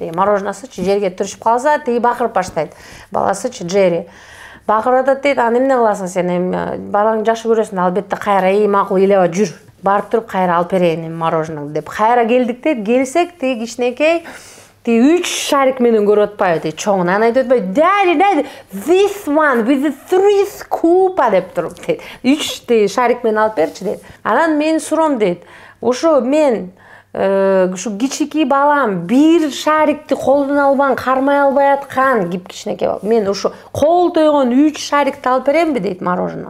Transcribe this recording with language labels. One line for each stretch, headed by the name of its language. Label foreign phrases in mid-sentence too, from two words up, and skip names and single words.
Kyrgyz: Мороженосучу жерге түшүп калса, тиги бакырып баштайт. Баласычы Джерри бакырып атат дейт. Аны эмне кыласың сен? Эми балаң жакшы көрөсүң, албетте кайра макул элеба жүр. Барып туруп кайра алып берейин мороженое деп. Кайра келдик дейт. Келсек, тиги кичинекей тиги 3 шарик менен көрүп атпайбы дейт. Чоңун аны айтып атпайбы?
English: Daddy, this one with the 3 scoop
Kyrgyz: деп туруп дейт. 3 тиги шарик менен алып берчи дейт. Анан мен суром дейт. Ошо мен ушу кичикей балам бир шарикти колдоно албан, кармай албай аткан кичинекей бала. Мен ушу кол тойгон 3 шарикти алып беремби дейт мороженое?